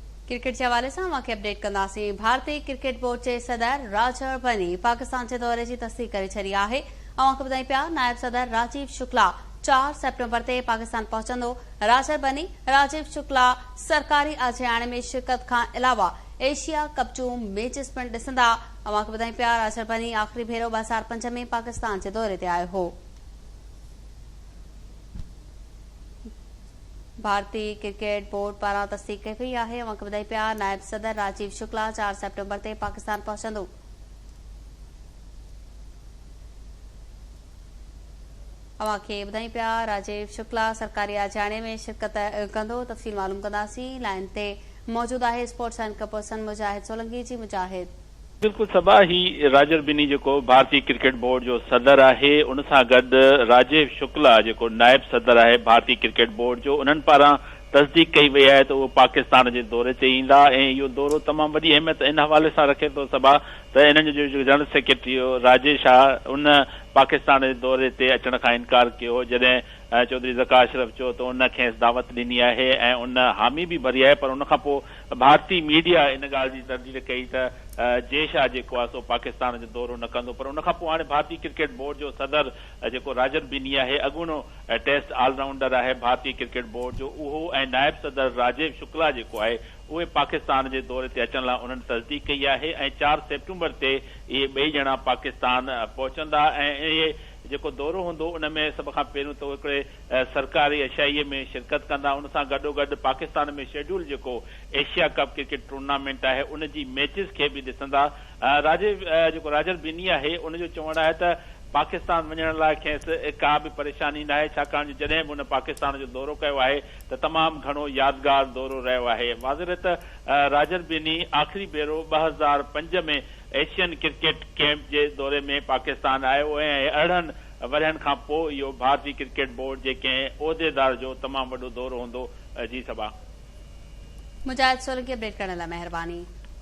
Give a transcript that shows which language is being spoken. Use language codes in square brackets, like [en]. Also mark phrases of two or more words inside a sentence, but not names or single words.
[sd] क्रिकेट के हवाले से अपडेट कंदासीं। भारतीय क्रिकेट बोर्ड के सदर राजर बनी पाकिस्तान के दौरे की तस्दीक करे छड़ी है। ॿुधाई पिया नायब सदर राजीव शुक्ला 4 सेप्टेम्बर ते पाकिस्तान पहुंचंदो। राजर बनी राजीव शुक्ला सरकारी आजियाणे में शिरकत का अलावा एशिया कप जूं मैचिस पिण ॾिसंदा। ॿुधाई पिया राजर बनी आख़िरी भेरो 2005 में पाकिस्तान के दौरे ते आयो हो। भारतीय क्रिकेट बोर्ड पारा तस्दीक कई पई है। ॿुधाई पिया नायब सदर राजीव शुक्ला 4 सेप्टेम्बर ते पाकिस्तान पहुंचंदो। ॿुधाई पिया राजीव शुक्ला सरकारी आजियाणे में शिरकत कंदो। तफ़सील मालूम कंदासीं। लाइन ते मौजूद है [en] sports and person [sd] मुजाहिद सोलंकी जी। मुजाहिद बिल्कुल सबा ही राजर बिनी जो भारतीय क्रिकेट बोर्ड जो सदर है उन सां गॾु राजीव शुक्ला जो नायब सदर है भारतीय क्रिकेट बोर्ड जो उन्हनि पारां तस्दीक कई वई है तो वो पाकिस्तान के दौरे ते ईंदा। यो दौरो तमाम वॾी अहमियत इन हवाले से रखे तो सबा तो इन्हनि जो [en] general secretary [sd] राजेश उन पाकिस्तान के दौरे ते अचण का इनकार किया। जैसे चौधरी ज़का अशरफ चो तो उन दावत दी है उन हामी भी भरी है, पर उन भारतीय मीडिया इन गाल की तरजीह कई जेशा जो सो पाकिस्तान जो दौरो न कंदो। पर उन हाँ भारतीय क्रिकेट बोर्ड जो सदर जो राजर बिनी है अगूणो टेस्ट ऑलराउंडर है भारतीय क्रिकेट बोर्ड जो उहो नायब सदर राजीव शुक्ला जो है उहे पाकिस्तान के दौरे ते अचण लाइ उन्हनि तस्दीक कई है। 4 सेप्टेम्बर ते ये ॿई ॼणा पाकिस्तान पहुचंदा। जो दौरो होंदो उनमें सब खां पहिरियों तो हिकिड़े सरकारी अशाईअ में शिरकत कंदा। उन सां गॾोगॾु पाकिस्तान में शेड्यूल जो एशिया कप क्रिकेट टूर्नामेंट है उन जी मैचिस के भी ॾिसंदा। जो राजर बिनी है उन जो चवणु है त पाकिस्तान वञण लाइ खेसि का भी परेशानी न है, छाकाणि जॾहिं बि उन पाकिस्तान जो दौरो कयो है तो तमाम घणो यादगार दौरो रहियो है। वाज़िर त राजर बिनी आख़िरी भेरो 2005 में एशियन क्रिकेट कैंप के दौरे में पाकिस्तान आयो है। 18 वरहनि खां पोइ इहो भारतीय क्रिकेट बोर्ड के कंहिं उहिदेदार जो तमाम वॾो दौरो हूंदो। जी सबा मुजाहिद सोलंकी अपडेट करण लाइ महिरबानी।